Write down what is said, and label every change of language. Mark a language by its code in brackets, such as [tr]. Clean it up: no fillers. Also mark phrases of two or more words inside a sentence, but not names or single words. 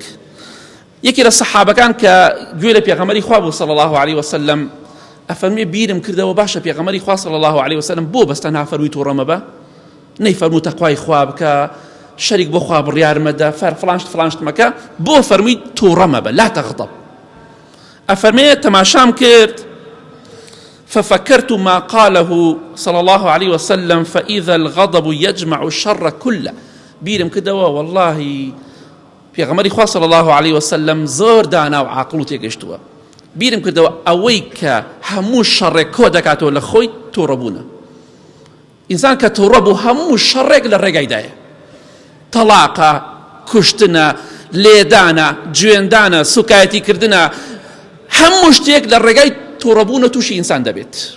[ckb] یەکی لە سەحابەکان کە گوێ لە پێغەمبەری خوا بوو [ar] صلی الله علیه وسلم، [ckb] ئەفەرمووی بیرم کردەوە باشە پێغەمبەری خوا [ar] صلی الله علیه وسلم [ckb] بۆ بەس تەنها فەرمووی تووڕە مەبە؟ نەیفەرموو تەقوای خوا بکە، شەریک بۆ خوا بڕیار مەدە، فلانشت فلانشت مەکە، بۆ فەرمووی تووڕە مەبە، [ar] لا تەغضب. [ckb] ئەفەرمێ تەماشام کرد، [ar] ففكرت ما قاله صلى الله عليه وسلم فإذا الغضب يجمع الشر كله. [ckb] بيرم كدوا والله پێغەمبەری خوا [ar] صلى الله عليه وسلم [ckb] زۆر دانا و عاقڵ و تێگەشتووە. بيرم كدوا ئەوەی کە هەموو شەڕێک کۆ دەکاتەوە لە خۆی تووڕەبوونە. ئینسان کە تووڕە بوو هەموو شەڕێک لە ڕێگایدایە، تەلاقە، کوشتنە، لێدانە، جوێندانە، سوکایەتی کردنە، هەموو شتێک لە ڕێگای تووڕەبوونە تووشی ئینسان دەبێت.